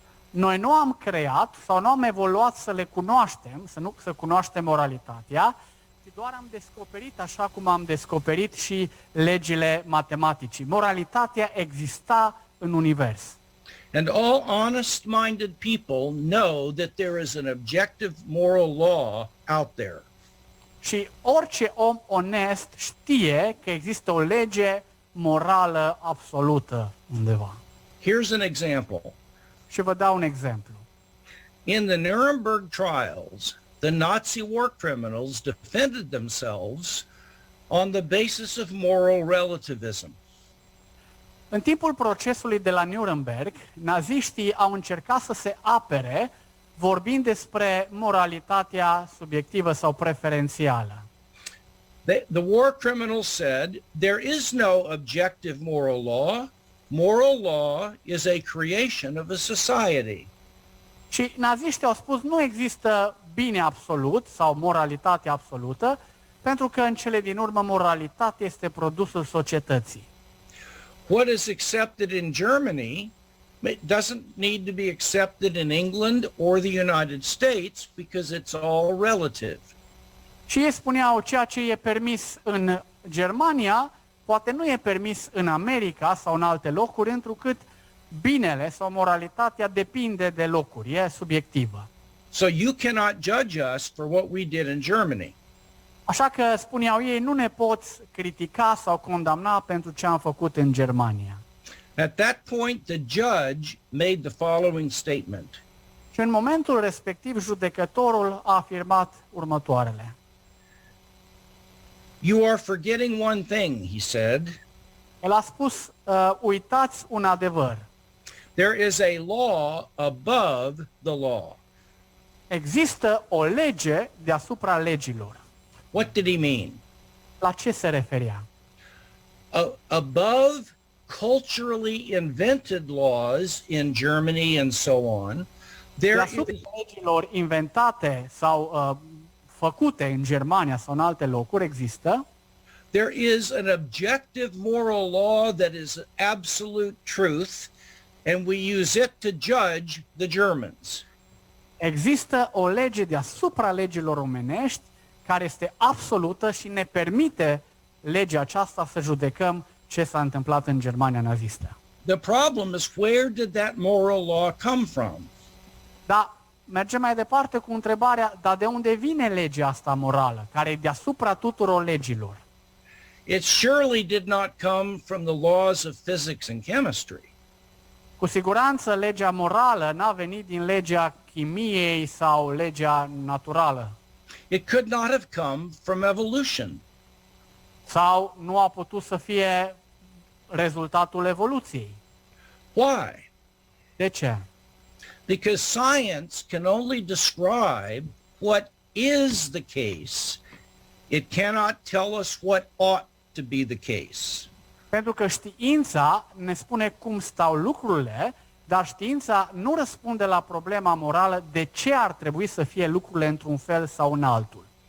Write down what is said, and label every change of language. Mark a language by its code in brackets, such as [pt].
[ro] Noi nu am creat sau nu am evoluat să le cunoaștem, să cunoaștem moralitatea, ci doar am descoperit așa cum am descoperit și legile matematicii. Moralitatea exista în univers. [en] And all honest-minded people know that there is an objective moral law out there. [ro] Și orice om onest știe că există o lege morală absolută undeva. [en] Here's an example. [ro] Și vă dau un exemplu. [en] In the Nuremberg trials, the Nazi war criminals defended themselves on the basis of moral relativism. [ro] În timpul procesului de la Nuremberg, naziștii au încercat să se apere vorbind despre moralitatea subiectivă sau preferențială. [en] The war criminals said, there is no objective moral law. Moral law is a creation of a society. [ro] Și naziștii au spus, nu există bine absolut sau moralitate absolută, pentru că în cele din urmă moralitatea este produsul societății. [en] What is accepted in Germany doesn't need to be accepted in England or the United States because it's all relative. [ro] Și ei spuneau, ceea ce e permis în Germania, poate nu e permis în America sau în alte locuri, întrucât binele sau moralitatea depinde de locuri, e subiectivă. [en] So you cannot judge us for what we did in Germany. [ro] Așa că, spuneau ei, nu ne poți critica sau condamna pentru ce am făcut în Germania. [en] At that point, the judge made the following statement. [ro] Și în momentul respectiv, judecătorul a afirmat următoarele. [en] You are forgetting one thing, he said. [ro] El a spus, uitați un adevăr. [en] There is a law above the law. [ro] Există o lege deasupra legilor. [en] What did he mean? [ro] La ce se referea? [en] Above culturally invented laws in Germany and so on, there [ro] Deasupra [en] is [ro] legilor inventate sau făcute în Germania sau în alte locuri există [en] there is an objective moral law that is absolute truth, and we use it to judge the Germans. [ro] Există o lege deasupra legilor omenești care este absolută și ne permite legea aceasta să judecăm ce s-a întâmplat în Germania nazistă. [en] The problem is, where did that moral law come from? [ro] Dar mergem mai departe cu întrebarea, dar de unde vine legea asta morală, care e deasupra tuturor legilor? [en] It surely did not come from the laws of physics and chemistry. [ro] Cu siguranță legea morală n-a venit din legea chimiei sau legea naturală. [en] It could not have come from evolution. [ro] Sau nu a putut să fie rezultatul evoluției. [en] Why? [ro] De ce? [en] Because science can only describe what is the case. It cannot tell us what ought to be the case. [ro] Pentru că știința ne spune cum stau lucrurile, dar știința nu răspunde la problema morală de ce ar trebui să fie lucrurile într-un fel sau în altul.